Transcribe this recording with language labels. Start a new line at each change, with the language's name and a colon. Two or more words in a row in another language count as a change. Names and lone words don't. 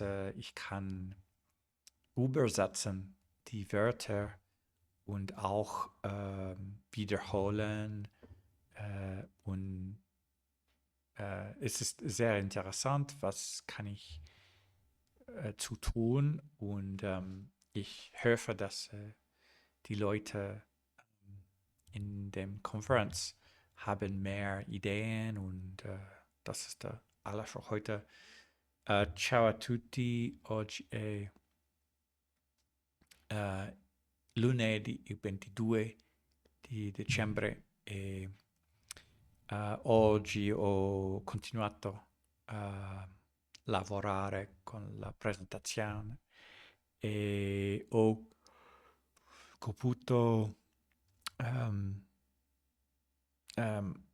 German: ich kann übersetzen die Wörter und auch wiederholen und es ist sehr interessant, was kann ich zu tun und ich hoffe, dass die Leute in dem Konferenz haben mehr Ideen und das ist alles für heute.
Italian: Ciao a tutti, oggi è lunedì il 22 di dicembre e oggi ho continuato a lavorare con la presentazione e ho potuto ehm, ehm,